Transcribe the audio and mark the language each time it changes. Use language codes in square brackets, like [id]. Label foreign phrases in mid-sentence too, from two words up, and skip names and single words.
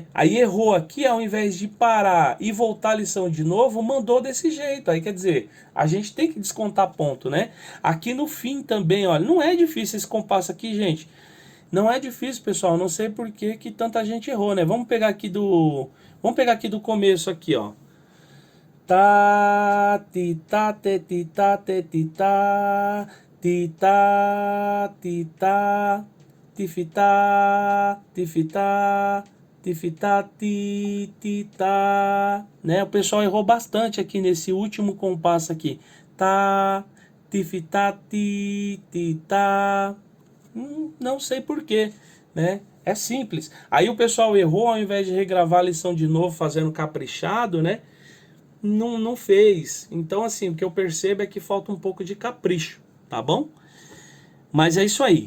[pt] Aí errou aqui, ao invés de parar e voltar a lição de novo, mandou desse jeito. Aí quer dizer, a gente tem que descontar ponto, né? Aqui no fim também, olha, não é difícil esse compasso aqui, gente. Não é difícil, pessoal. Não sei por que tanta gente errou, né? Vamos pegar aqui do começo aqui, ó. Tá, ti, tá, te, ti, tá, te, ti, tá, ti, tá, ti, tá, tifitá, tifitá, tifitá, ti, ti, tá, né? O pessoal errou bastante aqui nesse último compasso aqui. Tá, tifitá, ti, ti, tá. Não sei por quê, né? É simples. Aí o pessoal errou, ao invés de regravar a lição de novo, fazendo caprichado, né? Não fez. Então, assim, o que eu percebo é que falta um pouco de capricho, tá bom? Mas é isso aí.